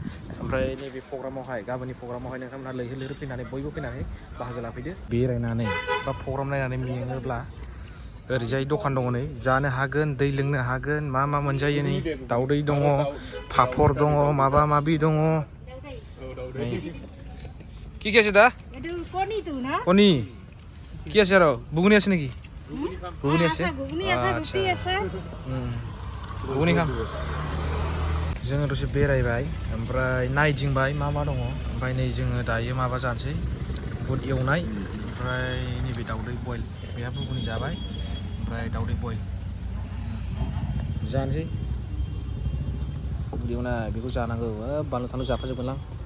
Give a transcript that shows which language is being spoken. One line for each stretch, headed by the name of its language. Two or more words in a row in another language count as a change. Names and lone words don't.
Bodo: ओमफ्राय नैबे प्रग्रामावहाय, गाबोननि प्रग्रामावहाय नोंथांमोनहा लैहोर लैहोर फैनानै बयबो फैनानै बाहागो लाफैदो। बेरायनानै बा प्रग्राम नायनानै मेङोब्ला ओरैजाय दखान दङ नै, जानो हागोन, दै लोंनो हागोन। मा मोनजायो नै, दाउदै दङ, पापर दङ, माबा माबि दङ।
Assamese: কি কি আছে দা? কণী কি আছে আৰু বুগুনি আছে নেকি? গুবুনি আছে? গুবুনি কম.
Bodo: जोङो दसे बेरायबाय ओमफ्राय नायदिंबाय मा दङ ओमफ्राय नै जोङो दायो माबा जानोसै बुट एवनाय ओमफ्राय नैबे दावदै बयल बेहा बुगुनि जाबाय ओमफ्राय दावदै बयल जानोसै बुट एवनाय बेखौ जानांगौ बानलु थानलु जाफाजोबगोनलां